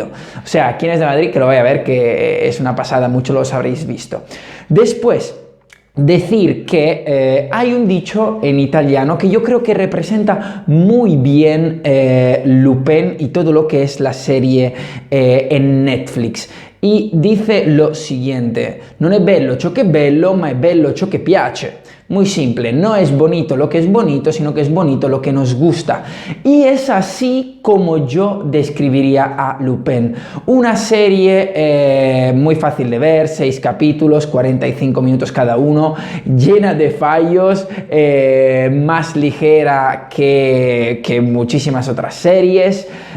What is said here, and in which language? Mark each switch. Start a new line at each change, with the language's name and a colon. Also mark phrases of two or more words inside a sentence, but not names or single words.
Spanish: O sea, quien es de Madrid que lo vaya a ver, que es una pasada, muchos los habréis visto. Después, decir que hay un dicho en italiano que yo creo que representa muy bien Lupin y todo lo que es la serie en Netflix, y dice lo siguiente:
Italian: non è bello ciò che è bello, ma è bello ciò che piace.
Spanish: Muy simple, no es bonito lo que es bonito, sino que es bonito lo que nos gusta. Y es así como yo describiría a Lupin. Una serie muy fácil de ver, 6 capítulos, 45 minutos cada uno, llena de fallos, más ligera que muchísimas otras series.